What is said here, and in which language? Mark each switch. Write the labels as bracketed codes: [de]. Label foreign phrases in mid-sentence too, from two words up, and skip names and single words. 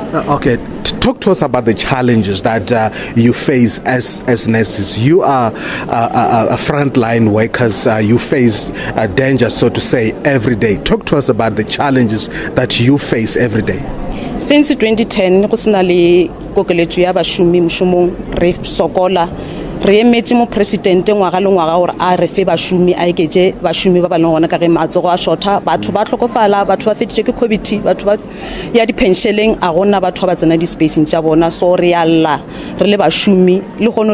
[en] Okay, talk to us about the challenges that you face as nurses. You are frontline workers. You face danger, so to say, every day. Talk to us about the challenges that you face every day. Since 2010, [nso] kusinali kokeletso ya bashumi mshumong re sokola re emetse mo president ngwaga le ngwaga gore a re fe bashumi a eketse bashumi ba ba leng gona ka ge matsogo a shorta batho ba tlhokofala batho ba fetše ke covid batho ba ya di pensioneng a gona batho ba tsena di spacing tša bona so re alla re le bashumi le gone